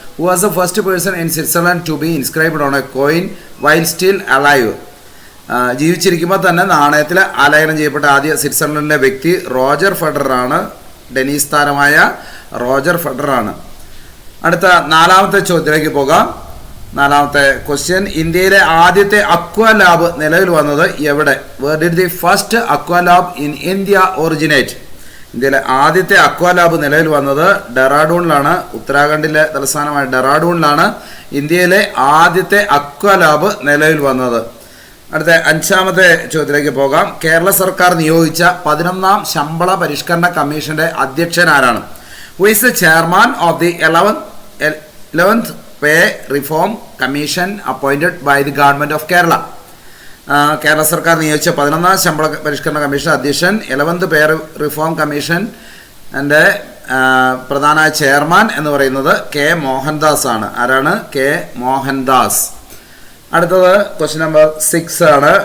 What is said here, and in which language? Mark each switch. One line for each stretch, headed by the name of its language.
English: Who was the first person in Switzerland to be inscribed on a coin while still alive?
Malayalam: ജീവിച്ചിരിക്കുമ്പോൾ തന്നെ നാണയത്തിൽ ആലേഖനം ചെയ്യപ്പെട്ട ആദ്യ സ്വിറ്റ്സർലൻഡിലെ വ്യക്തി റോജർ ഫെഡറർ ആണ്. ടെന്നീസ് താരമായ റോജർ ഫെഡറർ ആണ്. അടുത്ത നാലാമത്തെ ചോദ്യത്തിലേക്ക് പോകാം. നാലാമത്തെ ക്വസ്റ്റ്യൻ. ഇന്ത്യയിലെ ആദ്യത്തെ അക്വാ ലാബ് നിലവിൽ വന്നത് എവിടെ?
English: Where did the first aqua lab in India originate?
Malayalam: ഇന്ത്യയിലെ ആദ്യത്തെ അക്വാ ലാബ് നിലവിൽ വന്നത് ഡെറാഡൂണിലാണ്. ഉത്തരാഖണ്ഡിലെ തലസ്ഥാനമായ ഡെറാഡൂണിലാണ് ഇന്ത്യയിലെ ആദ്യത്തെ അക്വാ ലാബ് നിലവിൽ വന്നത്. അടുത്ത അഞ്ചാമത്തെ ചോദ്യത്തിലേക്ക് പോകാം. കേരള സർക്കാർ നിയോഗിച്ച 11ാം ശമ്പള പരിഷ്കരണ കമ്മീഷന്റെ അധ്യക്ഷൻ ആരാണ്?
English: Who is the chairman of the 11th Pay Reform Commission appointed by the Government of Kerala?
Malayalam: Kerala സർക്കാർ നിയോഗിച്ച 11ാം ശമ്പള പരിഷ്കരണ കമ്മീഷൻ അധ്യക്ഷൻ 11th പേ റിഫോം കമ്മീഷൻ എൻ്റെ പ്രധാന ചെയർമാൻ എന്ന് പറയുന്നത് കെ മോഹൻദാസ് ആണ്. ആരാണ്? കെ മോഹൻദാസ്. അടുത്തത് ക്വസ്റ്റ്യൻ നമ്പർ 6 ആണ്.